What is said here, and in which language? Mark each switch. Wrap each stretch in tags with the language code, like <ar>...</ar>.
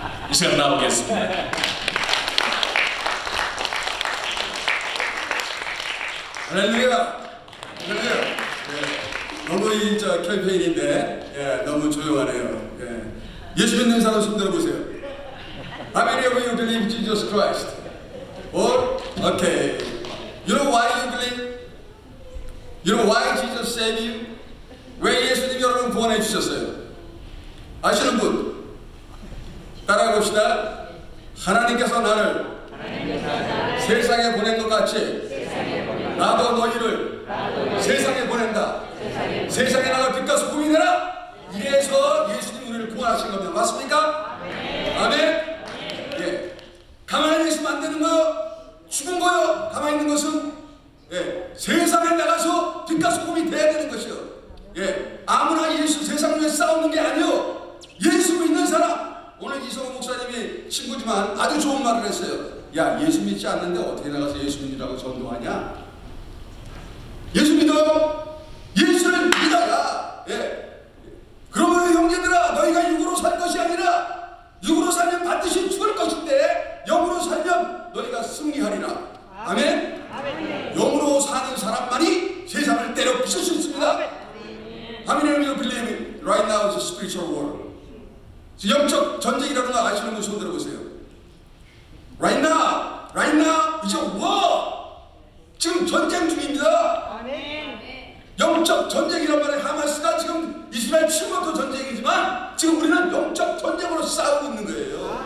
<ko>이 시간 나오겠습니다. 할렐루야! 할렐루야! 예, 너무 이 캠페인인데 너무 조용하네요. 예수 믿는 사람 손 들어보세요.</ko> <en>How many of you believe Jesus Christ? Or okay, you know why you believe? You know why Jesus saved you?</en> <ko>왜 예수님이 여러분 구원해 주셨어요? 아시는 분? 따라해 봅시다. 하나님께서 나를 세상에 보낸 것 같이 나도 너희를 세상에 보낸다. 세상에 나가 빛과 소금이 되라. 이래서 예수님 우리를 구원하신 겁니다. 맞습니까? 아멘. 예. 가만히 있으면 안 되는 거요. 죽은 거요. 가만히 있는 것은 세상에 나가서 빛과 소금이 돼야 되는 것이요. 아무나 예수 세상 위에 싸우는 게 아니요. 예수 믿는 사람. 오늘 이성호 목사님이 친구지만 아주 좋은 말을 했어요. 야, 예수 믿지 않는데 어떻게 나가서 예수 믿으라고 전도하냐? 예수 믿어요? 예수를 믿어라. 그러면 형제들아, 너희가 육으로 살 것이 아니라 육으로 살면 반드시 죽을 것인데 영으로 살면 너희가 승리하리라. 아멘? 영으로 사는 사람만이 세상을 때려 부술 수 있습니다.</ko> <en>How many of you believe right now is a spiritual war?</en> <ko>영적 전쟁이라는 거 아시는 분 손 들어보세요.</ko> <en>Right now is a war.</en> <ko>지금 전쟁 중입니다. 영적 전쟁이란 말에 하마스가 지금 이스라엘 치고도 전쟁이지만 지금 우리는 영적 전쟁으로 싸우고 있는 거예요.</ko>